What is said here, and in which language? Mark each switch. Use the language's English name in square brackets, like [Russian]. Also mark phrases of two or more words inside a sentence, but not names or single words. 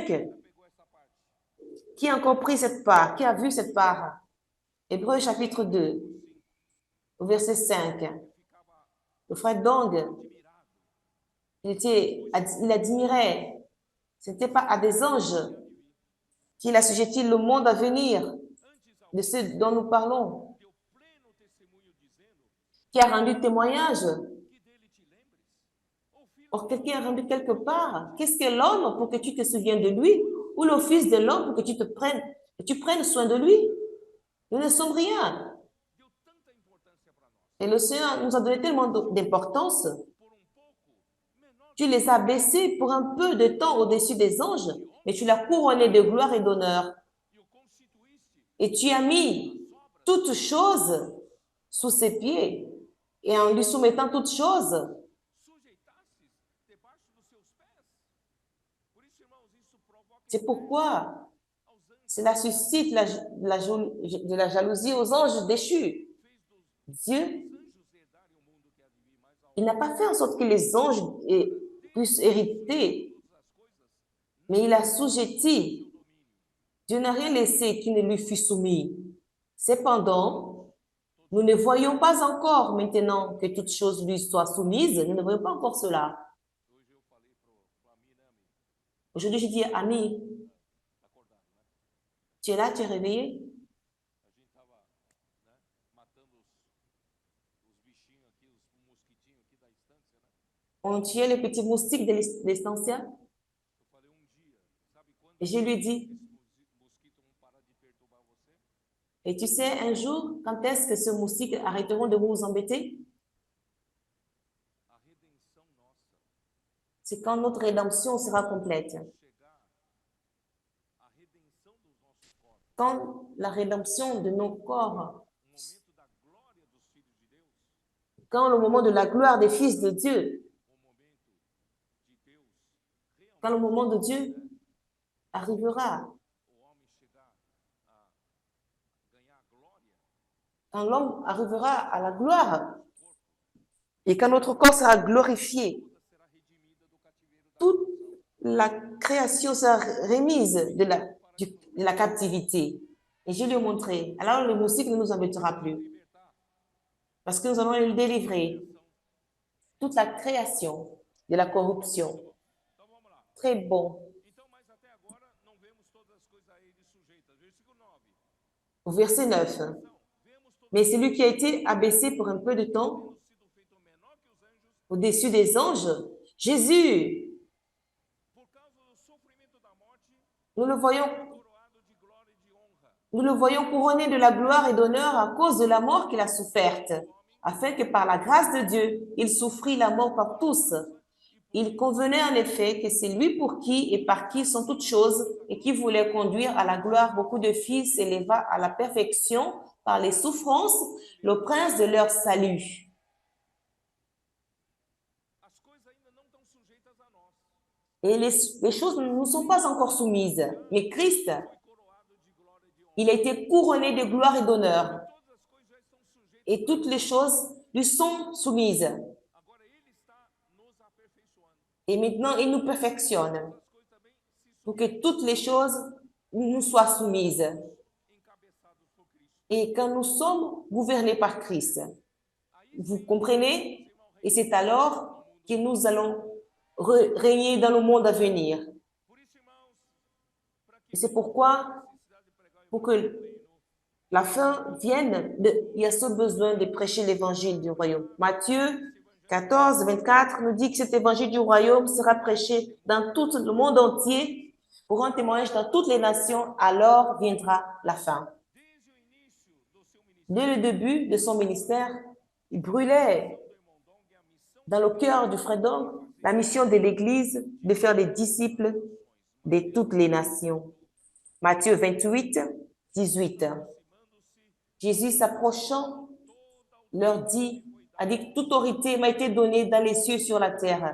[Portuguese] pegou essa parte. [French] Qui a compris cette part? Qui a vu cette part? Hébreux chapitre 2, au verset 5. Le frère Dong, il admirait, ce n'était pas à des anges qu'il assujettit le monde à venir, de ceux dont nous parlons, [Portuguese] Deu pleno testemunho dizendo [French] qui a rendu témoignage. [Portuguese] que dele te lembres. O filho [French] Or, quelqu'un a rendu quelque part. Qu'est-ce que l'homme pour que tu te souviennes de lui? Ou le Fils de l'homme pour que tu prennes soin de lui? Nous ne sommes rien. [Portuguese] deu tanta importância para nós. [French] Et le Seigneur nous a donné tellement d'importance. [Portuguese] Por pouco menor [French] Tu les as baissés pour un peu de temps au-dessus des anges, mais tu l'as couronné de gloire et d'honneur. [Portuguese] e o constituíste [French] Et tu as mis toutes choses sous ses pieds. Et en lui soumettant toutes choses, [Portuguese] sujeitastes debaixo dos seus pés. Por isso, irmãos, isso provoca [French] c'est pourquoi [Portuguese] aos anjos, [French] cela suscite de la jalousie aux anges déchus. Dieu, [Portuguese] anjos herdarem o mundo que há de vir, mas ao [French] il n'a pas fait en sorte que les anges puissent hériter, [Portuguese] todas as coisas, [French] mais il a assujetti. [Portuguese] domínio. [French] Dieu n'a rien laissé qui ne lui fût soumis. Cependant, nous ne voyons pas encore maintenant que toutes choses lui soient soumises. Nous ne voyons pas encore cela. [Portuguese] Hoje eu falei pro Ami, né, amigo? [French] Aujourd'hui, je dis, Ami, [Portuguese] Acordado, né? [French] tu es là, tu es réveillé? [Portuguese] A gente tava, né, matando os bichinhos aqui, os mosquitinhos aqui da estância, né? [French] On tuait les petits moustiques de l'essentiel. [Portuguese] Eu falei um dia, sabe quando [French] Et je lui dis, [Portuguese] esses mosquitos vão parar de perturbar você? [French] et tu sais, un jour, quand est-ce que ces moustiques arrêteront de vous embêter? [Portuguese] A redenção nossa [French] C'est quand notre rédemption sera complète. [Portuguese] chegar, a redenção dos nossos corpos, [French] Quand la rédemption de nos corps, [Portuguese] momento da glória dos filhos de Deus, [French] quand le moment de la gloire des fils de Dieu, [Portuguese] o momento de Deus [French] quand le [Portuguese] realmente [French] moment de Dieu arrivera, [Portuguese] o homem chegar a ganhar a glória, [French] quand l'homme arrivera à la gloire, et quand notre corps sera glorifié, [Portuguese] toda será redimida do cativeiro da [French] toute la création sera remise de la captivité. Et je lui ai montré. Alors le moustique ne nous embêtera plus, [Portuguese] libertar. [French] parce que nous allons le délivrer. [Portuguese] Então [French] Toute la création de la corruption. [Portuguese] vamos lá. [French] Très bon. [Portuguese] Então, mas até agora não vemos todas as coisas a ele sujeitas. Versículo 9. [French] Au verset 9. [Portuguese] Então, vemos todo [French] Mais celui qui a été abaissé pour un peu de temps [Portuguese] tendo sido feito menor que os anjos [French] au-dessus des anges, Jésus, [Portuguese] por causa do sofrimento da morte, [French] nous le voyons [Portuguese] coroado de glória e de honra. [French] Nous le voyons couronné de la gloire et d'honneur à cause de la mort qu'il a soufferte, afin que par la grâce de Dieu, il souffrit la mort par tous. Il convenait en effet que c'est lui pour qui et par qui sont toutes choses et qui voulait conduire à la gloire beaucoup de fils s'éleva à la perfection par les souffrances, le prince de leur salut. [Portuguese] As coisas ainda não estão sujeitas a nós. [French] Et les choses ne nous sont pas encore soumises, mais Christ, [Portuguese] Foi coroado de glória e de honra. [French] il a été couronné de gloire et d'honneur, [Portuguese] Todas as coisas já estão sujeitas. [French] et toutes les choses lui sont soumises. [Portuguese] Agora ele está nos aperfeiçoando. [French] Et maintenant, il nous perfectionne [Portuguese] As coisas também se [French] pour que toutes les choses nous soient soumises. [Portuguese] encabeçadas por Cristo. [French] Et quand nous sommes gouvernés par Christ, vous comprenez? Et c'est alors que nous allons régner dans le monde à venir. [Portuguese] Por isso, irmãos, para que [French] Et c'est pourquoi, [Portuguese] necessidade de pregar o [French] pour [Portuguese] evangelho [French] que [Portuguese] do reino, [French] la fin vienne, il y a ce besoin de prêcher l'évangile du royaume. Matthieu 14, 24 nous dit que cet évangile du royaume sera prêché dans tout le monde entier pour un témoignage dans toutes les nations, alors viendra la fin. [Portuguese] desde o início do seu ministério, [French] Dès le début de son ministère, il brûlait [Portuguese] do irmão Dong, a missão [French] dans le cœur du frère Dong la mission de l'Église de faire des disciples de toutes les nations. Matthieu 28, 18. Jésus s'approchant leur dit, a dit que toute autorité m'a été donnée dans les cieux et sur la terre.